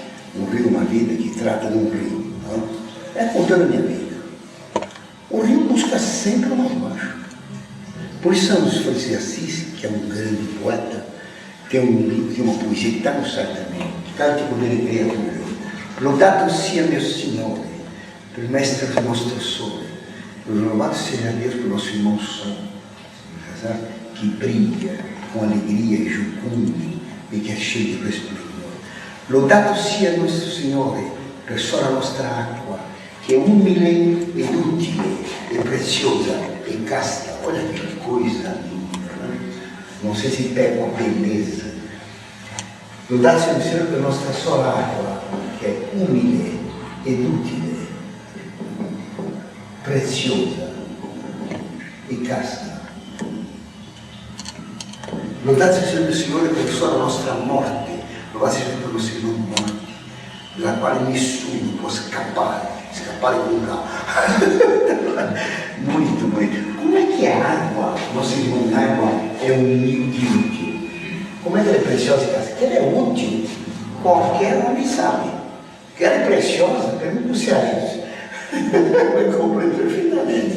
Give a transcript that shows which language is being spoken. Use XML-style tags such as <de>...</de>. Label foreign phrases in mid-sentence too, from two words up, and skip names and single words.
<pt>Um Rio, Uma Vida, que trata de um rio. Não? É contando a minha vida. O rio busca sempre o mais baixo. Por isso São Francisco de Assis, que é um grande poeta, tem um livro, tem uma poesia que está no site também, que canta com ele.</pt> <it>Lodato sia meu Signore, per mestre do nostro sole,</it> <pt>louvado seja Deus por nosso irmão Sol, que brilha com alegria e jucundo e que é cheio de resplendor.</pt> <it>Lodato sia nosso Signore per sola nostra acqua, che è umile ed utile e preziosa e casta.</it> <pt>Olha que coisa linda, né? Não sei se pega uma beleza.</pt> <it>Lodato sia o Signore per nostra sola acqua, che è umile ed utile, preziosa e casta. Lodato sia il Signore per sola nostra morte, lodato sia per lo Signore morte, dalla quale nessuno può scappare</it> <pt>com carro. Muito, muito. Como é que a água, nosso irmão água, é humilde e útil? Como é que ela é preciosa e casta? Que ela é útil. Qualquer homem sabe. Que ela é preciosa, pergunta os cearenses. Vai compreender perfeitamente.</pt>